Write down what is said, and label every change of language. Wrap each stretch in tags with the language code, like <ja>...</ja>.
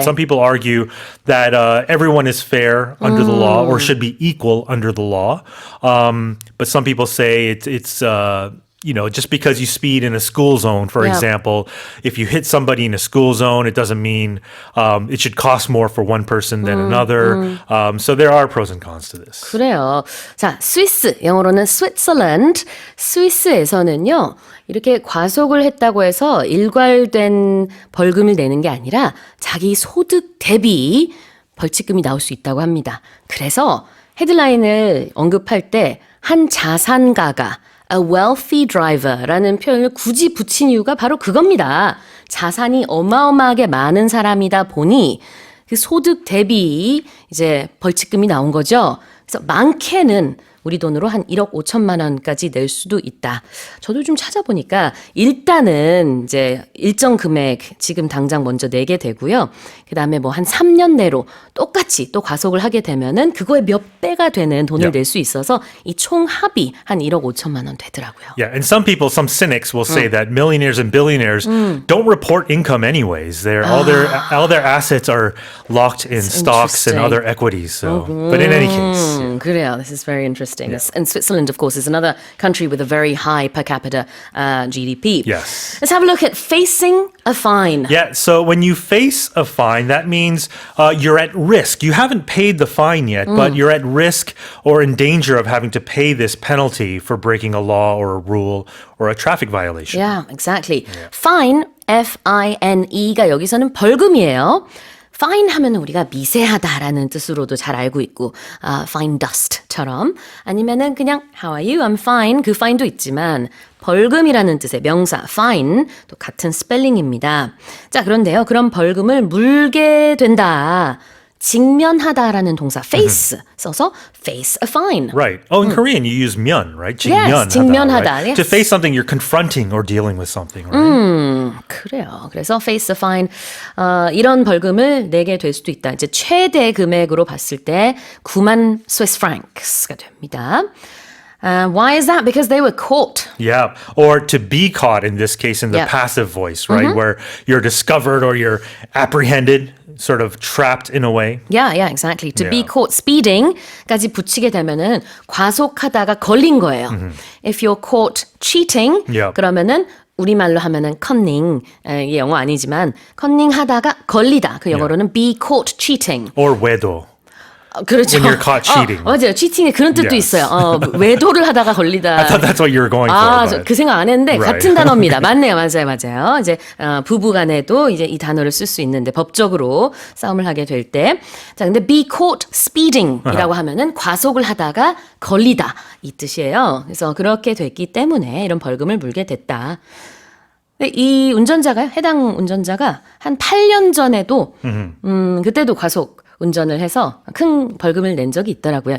<en>Some people argue that everyone is fair under the law or should be equal under the law. But some people say it's just because you speed in a school zone, for Yeah. example, if you hit somebody in a school zone, it doesn't mean it should cost more for one person than another. So there are pros and cons to this.</en> <ko>그래요. 자, 스위스, 영어로는 Switzerland. 스위스에서는요, 이렇게 과속을 했다고 해서 일괄된 벌금을 내는 게 아니라 자기 소득 대비 벌칙금이 나올 수 있다고 합니다. 그래서 헤드라인을 언급할 때 한 자산가가</ko> <en>a wealthy driver</en> <ko>라는 표현을 굳이 붙인 이유가 바로 그겁니다. 자산이 어마어마하게 많은 사람이다 보니 그 소득 대비 이제 벌칙금이 나온 거죠. 그래서 많게는 우리 돈으로 한 1억 5천만 원까지 낼 수도 있다. 저도 좀 찾아보니까 일단은 이제 일정 금액 지금 당장 먼저 내게 되고요. 그다음에 뭐 한 3년 내로 똑같이 또 과속을 하게 되면은 그거의 몇 배가 되는 돈을 낼 수 있어서 이 총 합이 한 1억 5천만 원 되더라고요.</ko> <en>Yeah, and some cynics will say that millionaires and billionaires don't report income anyways. All their assets are locked in stocks and interesting. other equities. So, but in any case,</en> <ko>그래요.</ko> <en>This is very interesting. And Switzerland, of course, is another country with a very high per capita GDP. Yes. Let's have a look at facing a fine. Yeah, so when you face a fine, that means you're at risk. You haven't paid the fine yet, but you're at risk or in danger of having to pay this penalty for breaking a law or a rule or a traffic violation. Yeah, exactly.</en> <ko>Fine, F-I-N-E가 여기서는 벌금이에요. fine 하면 우리가 미세하다라는 뜻으로도 잘 알고 있고</ko> <en>fine dust</en> <ko>처럼 아니면은 그냥</ko> <en>how are you? I'm fine.</en> <ko>그 fine도 있지만 벌금이라는 뜻의 명사 fine 또 같은 스펠링입니다. 자, 그런데요. 그런 벌금을 물게 된다. 직면하다라는 동사 face 써서</ko> <en>face a fine. Right. Oh, in Korean, you use myeon, right?</en> <ko>Yes, 직면하다.</ko> <en>right? Yes. To face something, you're confronting or dealing with something, right?</en> <ko>그래요. 그래서</ko> <en>face a fine</en> <ko>이런 벌금을 내게 될 수도 있다. 이제 최대 금액으로 봤을 때 9만 Swiss francs가 됩니다.</ko> <en>Why is that? Because they were caught. Yeah. Or to be caught in this case in the Yeah. passive voice, right? Where you're discovered or you're apprehended, sort of trapped in a way. Yeah, exactly. To be Yeah. caught speeding</en> <ko>까지 붙이게 되면은 과속하다가 걸린 거예요.</ko> <en>If you're caught cheating, Yeah.</en> <ko>그러면은 우리말로 하면은 컨닝, 이게 영어 아니지만 컨닝하다가 걸리다. 그 영어로는</ko> <en>be caught cheating. Or 외도.</en> <ko>그렇죠.</ko> <en>When you're caught cheating.</en> <ko>맞아요. 치팅에 그런 뜻도</ko> <en>Yes.</en> <ko>있어요. 외도를 하다가 걸리다.</ko> <en>I thought that's what you were going for.</en> <ko>저</ko> <en>but-</en> <ko>그 생각 안 했는데</ko> <en>Right.</en> <ko>같은 단어입니다. 맞네요. 맞아요. 이제 부부간에도 이제 이 단어를 쓸 수 있는데 법적으로 싸움을 하게 될 때, 자 근데</ko> <en>be caught speeding</en> <ko>이라고 하면은 과속을 하다가 걸리다 이 뜻이에요. 그래서 그렇게 됐기 때문에 이런 벌금을 물게 됐다. 근데 이 운전자가요, 해당 운전자가 한 8년 전에도 그때도 과속 운전을 해서 큰 벌금을 낸 적이 있더라고요.</ko>